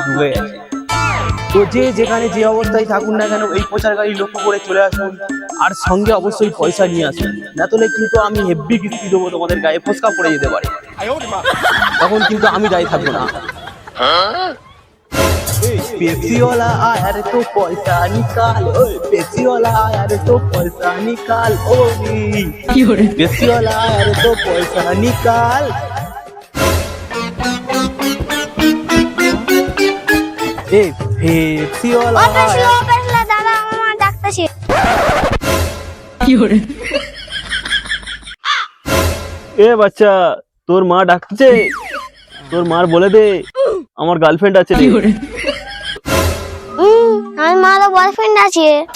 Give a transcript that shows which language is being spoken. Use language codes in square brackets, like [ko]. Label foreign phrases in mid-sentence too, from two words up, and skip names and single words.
[bn] ডুবে গেছে তো যে যেখানে যে অবস্থায় থাকুন না কেন এই প্রচার গাড়ি লক্ষ্য করে চলে আসুন আর সঙ্গে অবশ্যই পয়সা নিয়ে আসুন না তোলে কিন্তু আমি হেভি কিস্তি দেবো তোমাদের গায়ে ফসকা পড়ে যেতে পারে তখন কিন্তু আমি দায়ী থাকবো না [hi] पेप्सी वाला आया रे तो पैसा निकाल ओए पेप्सी वाला आया रे तो पैसा निकाल ओए पेप्सी वाला आया रे तो पैसा निकाल ए पेप्सी वाला आया [bn] দাদা আমার ডাকতেছে এ বাচ্চা তোর মা ডাকছে তোর মার বলে দে আমার গার্লফ্রেন্ড আছে রে আমার মা তো বয়ফ্রেন্ড আছে